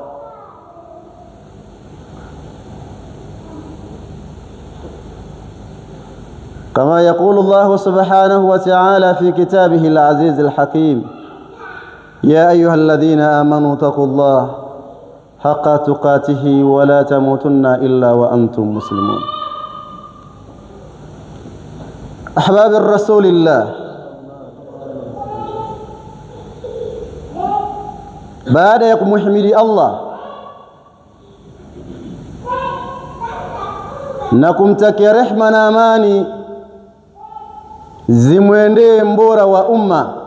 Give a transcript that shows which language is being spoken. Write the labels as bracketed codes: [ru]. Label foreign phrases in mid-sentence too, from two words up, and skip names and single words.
[ar] كما يقول الله سبحانه وتعالى في كتابه العزيز الحكيم: يا أيها الذين آمنوا اتقوا الله حق تقاته ولا تموتن إلا وأنتم مسلمون. أحباب الرسول الله، [sw] baada ya kumhimidi Allah na kumtakia rehma na amani zimwendee mbora wa umma,